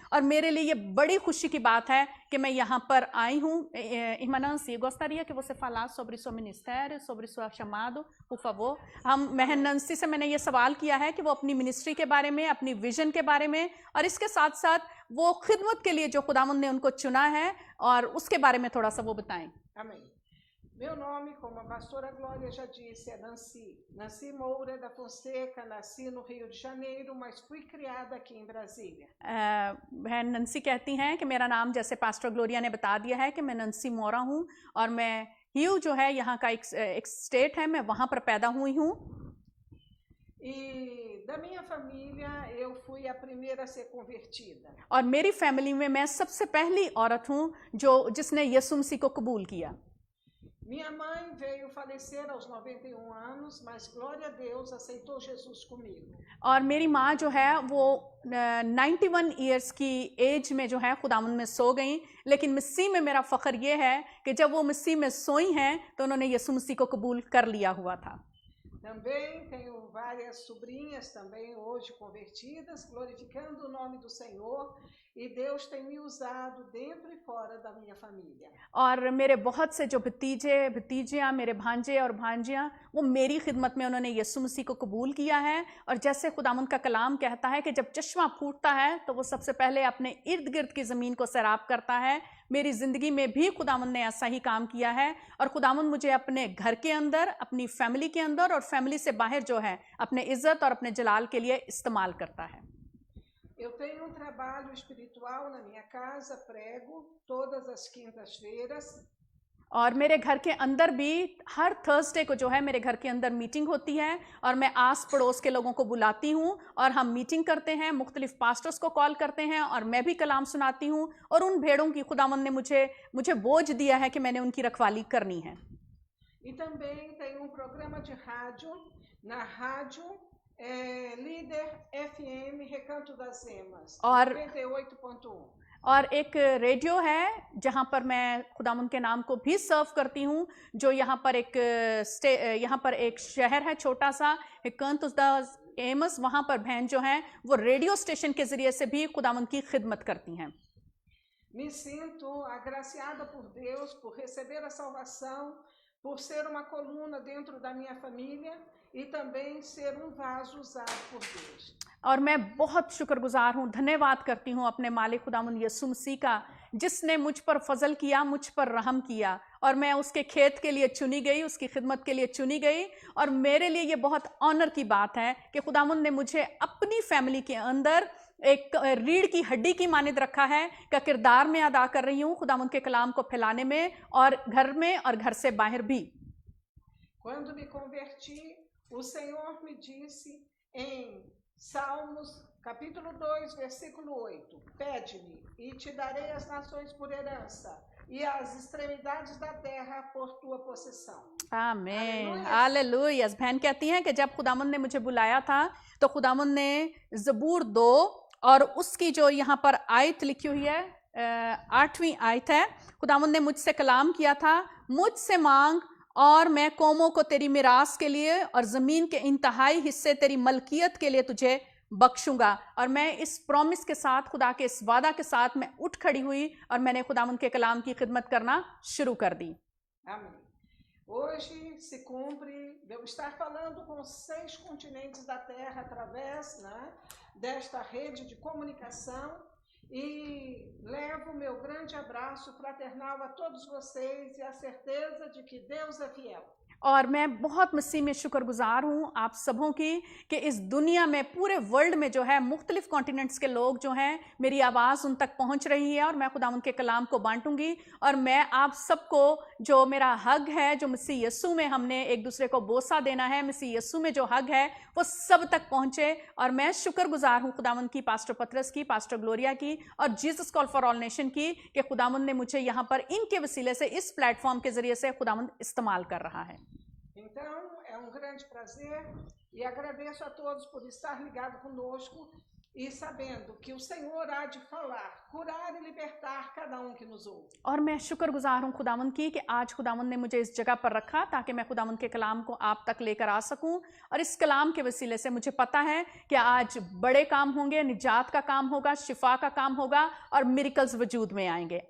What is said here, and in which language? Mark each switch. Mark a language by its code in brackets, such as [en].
[hi] और मेरे लिए ये बड़ी खुशी की बात है कि मैं यहाँ पर आई हूँ। [pt] Irmã eu gostaria que você falasse sobre seu ministério, sobre seu chamado, por favor। [hi] हम बहन नंसी से मैंने ये सवाल किया है कि वो अपनी मिनिस्ट्री के बारे में, अपनी विजन के बारे में और इसके साथ साथ वो खिदमत के लिए जो खुदावंद ने उनको चुना है और उसके बारे में थोड़ा सा वो बताएं। [pt] Amém. Meu nome, como a pastora Glória já disse, é Nancy Moura da Fonseca, nasci no Rio de Janeiro, mas fui criada aqui em Brasília. [hi] बहन नंसी कहती हैं कि मेरा नाम जैसे पास्टर ग्लोरिया ने बता दिया है कि मैं नंसी मोरा हूँ और मैं ह्यू जो है यहाँ का एक स्टेट है, मैं वहाँ पर पैदा हुई हूँ। [pt] E da minha família eu fui a primeira a ser convertida. [hi] और मेरी फैमिली में मैं सबसे पहली औरत हूँ जिसने यीशु मसीह को कबूल किया। [pt] Minha mãe veio falecer aos 91 anos, mas glória a Deus aceitou Jesus comigo. [hi] और मेरी माँ जो है वो 91 इयर्स की एज में जो है खुदावंद में सो गई, लेकिन मसीह में मेरा फ़ख्र ये है कि जब वो मसीह में सोई हैं तो उन्होंने यीशु मसीह को कबूल कर लिया हुआ था। [pt] Também tenho várias sobrinhas também hoje convertidas, glorificando o nome do Senhor, e Deus tem me usado dentro e fora da minha família. [hi] और मेरे बहुत से जो भतीजियाँ, मेरे भांजे और भांजियाँ, वो मेरी खिदमत में उन्होंने यीशु मसीह को कबूल किया है। और जैसे खुदावंद का कलाम कहता है कि जब चश्मा फूटता है तो वो सबसे पहले अपने इर्द गिर्द की ज़मीन को सैराब करता है। मेरी ज़िंदगी में भी खुदावंद ने ऐसा ही काम किया है और खुदावंद मुझे अपने घर के अंदर, अपनी फैमिली के अंदर और फैमिली से बाहर जो है अपने इज़्ज़त और अपने जलाल के लिए इस्तेमाल करता है। [pt] Eu tenho trabalho espiritual na minha casa, prego todas as quintas-feiras. [hi] और मेरे घर के अंदर भी हर थर्सडे को जो है मेरे घर के अंदर मीटिंग होती है और मैं आस पड़ोस के लोगों को बुलाती हूँ और हम मीटिंग करते हैं, मुख्तलिफ पास्टर्स को कॉल करते हैं और मैं भी कलाम सुनाती हूँ। और उन भेड़ों की खुदावंद ने मुझे बोझ दिया है कि मैंने उनकी रखवाली करनी है। [pt] E também tem programa de rádio, na rádio Líder FM Recanto das Emas, 98.1. [hi] और एक रेडियो है जहाँ पर मैं खुदावंद के नाम को भी सर्व करती हूँ, जो यहाँ पर एक शहर है छोटा सा, Recanto das Emas, वहाँ पर बहन जो हैं वो रेडियो स्टेशन के ज़रिए से भी खुदावंद की खिदमत करती हैं। [pt] Me sinto agraciada por Deus por receber a salvação, por ser uma coluna dentro da minha família e também ser vaso usado por Deus. [hi] और मैं बहुत शुक्रगुजार हूँ, धन्यवाद करती हूँ अपने मालिक खुदावंद यीशु मसीह का, जिसने मुझ पर फजल किया, मुझ पर रहम किया और मैं उसके खेत के लिए चुनी गई, उसकी खिदमत के लिए चुनी गई। और मेरे लिए ये बहुत ऑनर की बात है कि खुदावंद ने मुझे अपनी फैमिली के अंदर एक रीढ़ की हड्डी की मानद रखा है का किरदार में अदा कर रही हूँ खुदावंद के कलाम को फैलाने में और घर से बाहर भी। [pt] Quando me converti, o Senhor me disse em Salmos, capítulo 2, versículo 8, pede-me e te darei as nações por herança e as extremidades da terra por tua possessão. [hi] आमीन, हालेलुया। बहन कहती हैं कि जब खुदावंद ने मुझे बुलाया था तो खुदावंद ने ज़बूर 2 और उसकी जो यहाँ पर आयत लिखी हुई है 8वीं आयत है, खुदावंद ने मुझसे कलाम किया था, मुझसे मांग और मैं कौमों को तेरी मिरास के लिए और जमीन के इंतहाई हिस्से तेरी मलकियत के लिए तुझे बख्शूंगा। और मैं इस प्रॉमिस के साथ, खुदा के इस वादा के साथ मैं उठ खड़ी हुई और मैंने खुदावंद के कलाम की खिदमत करना शुरू कर दी। [pt] Amém. Hoje se cumpre eu estar falando com 6 continentes da Terra através, né, desta rede de comunicação, e levo meu grande abraço fraternal a todos vocês e a certeza de que Deus é fiel. [hi] और मैं बहुत मसीह में शुक्रगुजार हूँ आप सबों की कि इस दुनिया में, पूरे वर्ल्ड में जो है, मुख्तलिफ कॉन्टिनेंट्स के लोग जो हैं, मेरी आवाज़ उन तक पहुँच रही है और मैं खुदावंद के कलाम को बांटूंगी। और मैं आप सबको, जो मेरा हक है, जो मसीह यीशु में हमने एक दूसरे को बोसा देना है, मसीह यीशु में जो हक है वो सब तक पहुँचे। और मैं शुक्रगुजार हूँ खुदावंद की, पास्टर पतरस की, पास्टर ग्लोरिया की और Jesus call for all nation की, कि खुदावंद ने मुझे यहाँ पर इनके वसीले से, इस प्लेटफॉर्म के जरिए से खुदावंद इस्तेमाल कर रहा है। [pt] Então, é um grande prazer e agradeço a todos por estar ligado conosco e sabendo que o Senhor há de falar, curar e libertar cada um que nos ouve. [hi] और मैं शुक्रगुजार हूँ खुदावंद की कि आज खुदावंद ने मुझे इस जगह पर रखा ताकि मैं खुदावंद के कलाम को आप तक लेकर आ सकूं। और इस कलाम के वसीले से मुझे पता है कि आज बड़े काम होंगे, निजात का काम होगा, शिफा का काम होगा और मिरेकल्स वजूद में आएंगे।